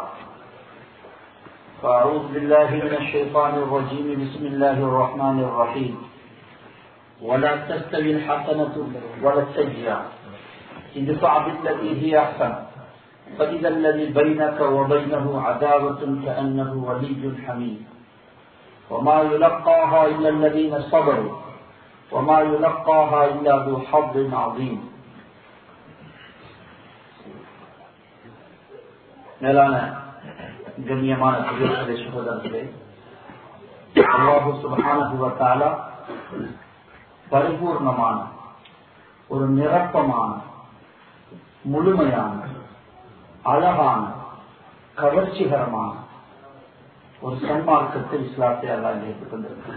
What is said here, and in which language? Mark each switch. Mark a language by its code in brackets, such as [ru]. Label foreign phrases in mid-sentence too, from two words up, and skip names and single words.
[ar] فأعوذ بالله من الشيطان الرجيم بسم الله الرحمن الرحيم ولا تستوي الحسنة ولا السيئة ادفع بالتي هي أحسن فإذا الذي بينك وبينه عداوة كأنه ولي حميم وما يلقاها إلا الذين صبروا وما يلقاها إلا ذو حظ عظيم. [ta] மேலான கண்ணியமான சகோதரர்களே, அல்லாஹ் [ar] سبحانه وتعالى [ta] பரிபூர்ணமான ஒரு நிரப்பமான முழுமையான அழகான கவர்ச்சிகரமான ஒரு சன்மார்க்கத்தில் இஸ்லாத்தை அல்லாஹ் ஏற்றுக் கொண்டிருக்கிறார்.